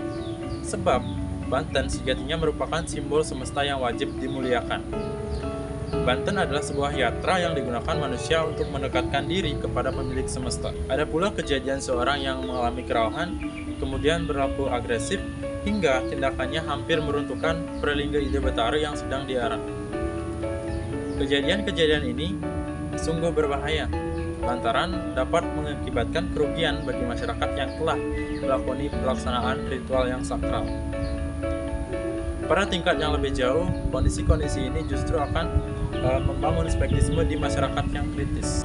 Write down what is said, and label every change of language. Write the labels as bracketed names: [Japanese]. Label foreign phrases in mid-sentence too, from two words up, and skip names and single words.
[Indonesian] Sebab, banten sejatinya merupakan simbol semesta yang wajib dimuliakan. Banten adalah sebuah yatra yang digunakan manusia untuk mendekatkan diri kepada pemilik semesta. Ada pula kejadian seorang yang mengalami kerohan, kemudian berlaku agresif, hingga tindakannya hampir meruntuhkan Pralingga ide betara yang sedang diarah. Kejadian-kejadian ini sungguh berbahaya, lantaran dapat mengakibatkan kerugian bagi masyarakat yang telah melakoni pelaksanaan ritual yang sakral. Pada tingkat yang lebih jauh, kondisi-kondisi ini justru akan membangun skeptisisme di masyarakat yang kritis.